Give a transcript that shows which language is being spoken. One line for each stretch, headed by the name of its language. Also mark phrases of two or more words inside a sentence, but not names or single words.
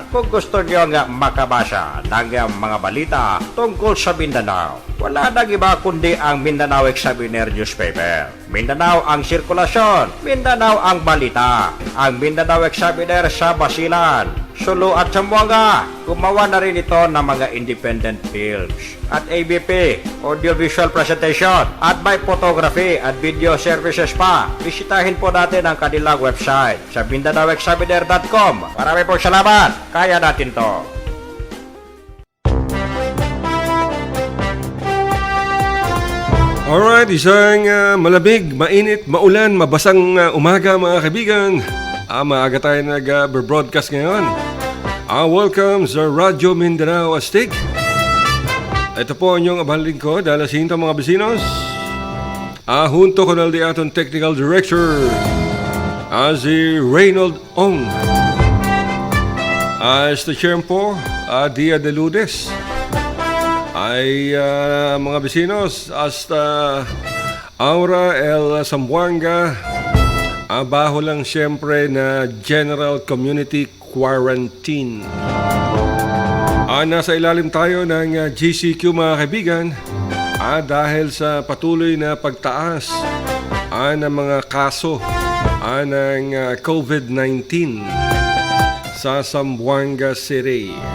Filipino: Kung gusto nyo nga makabasa ng mga balita tungkol sa Mindanao, wala nang iba kundi ang Mindanao Examiner newspaper. Mindanao ang sirkulasyon, Mindanao ang balita. Ang Mindanao Examiner sa Basilan, Sulu at Zamboanga. Gumawa na rin ito ng mga
English: independent films
Filipino: at ABP,
English: audiovisual presentation,
Filipino: at
English: by photography
Filipino: at
English: video services
Filipino: pa. Bisitahin po natin ang kanilang website sa MindanaoExaminer.com. Marami pong salamat. Kaya natin to. Alright, isang malamig, mainit, maulan, mabasang umaga mga kaibigan. Maaga tayo nag-broadcast ngayon. Welcome sa Radyo Mindanao Astig. Ito po ang inyong abaling ko, dalasinta mga besinos.
Chavacano: Junto con el aton
English: Technical Director,
Chavacano: si Reynold Ong. Este tiempo, Dia de Lunes. Ay mga besinos, hasta ahora el Zamboanga, baho lang siyempre na
English: General Community Quarantine.
Filipino: Nasa ilalim tayo ng GCQ mga kaibigan, dahil sa patuloy na pagtaas ng mga kaso ng COVID-19 sa Zamboanga City.